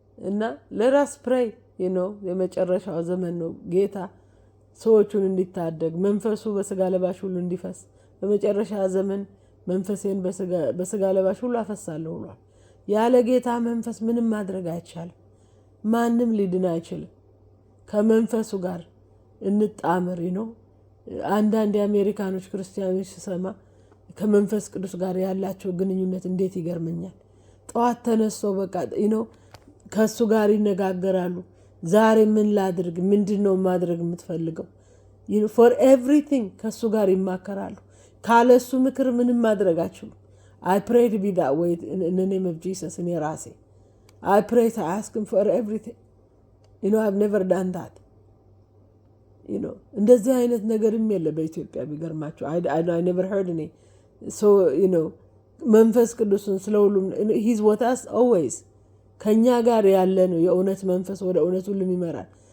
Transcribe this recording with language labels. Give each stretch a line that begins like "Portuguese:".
Amharic: እና ለራስ ፕሬይ የመጨረሻው ዘመን ነው። ጌታ ሰዎቹን እንዲታደግ መንፈሱ በስጋ ለባሽ ሁሉ እንዲፈስ በመጨረሻ ዘመን መንፈሴን በስጋ ለባሽ ሁሉ አፈሳለሁ ብሏል። ያለ ጌታ መንፈስ ምንም ማድረግ አይቻልም። ማንም ሊድን አይችልም። ከመንፈሱ ጋር እንጣመር አንዳንድ የአሜሪካኖች ክርስቲያኖች ሲሰማ ከመንፈስ ቅዱስ ጋር ያላቸው ግንኙነት እንዴት ይገርመኛል። ጠዋት ተነስተው በቃ ከሱ ጋር ይነጋገራሉ። ዛሬ ምን ላድርግ፣ ምንድነው ማድረግ የምትፈልገው? ፎር ኤቭሪቲንግ ከሱ ጋር ይማከራሉ። ካለሱ ምክር ምንም ማድረግ አችሉም።
English: I pray to be that way in the name of Jesus
Amharic: እኔ ራሴ
English: I pray to ask him for everything. I've never done that.
Amharic: እንደዚህ አይነት ነገርም የለ በኢትዮጵያ ቢገርማቸው።
English: I never heard any. So,
Amharic: መንፈስ ቅዱስን ስለሁሉም
English: he's with us always.
Amharic: ከኛ ጋር ያለ ነው። የእውነት መንፈስ ወደ እውነት ሁሉም ይመራል።